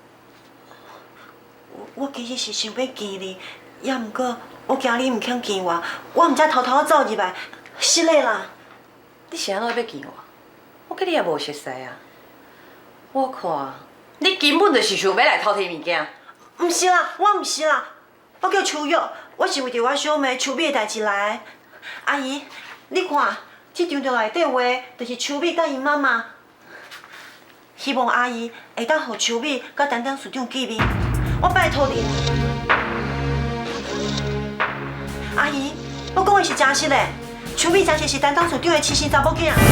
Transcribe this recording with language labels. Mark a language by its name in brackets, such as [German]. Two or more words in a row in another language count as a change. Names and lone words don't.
[Min Nan Chinese] 我其实是想要见你，也毋过我惊你毋肯见我，我毋才偷偷走入来，失礼啦。你是安怎要见我？我甲你也无熟悉啊。我看你根本就是想要来偷摕物件。毋是啦，我毋是啦，我叫秋玉，我是为着我小妹秋美的代志来的。阿姨，你看，这张图内底画，就是秋美甲伊妈妈。希望阿姨会当互秋美甲担当署长见面，我拜托你。阿姨，我讲的是真实的，秋美真实是担当署长的亲生查某囝。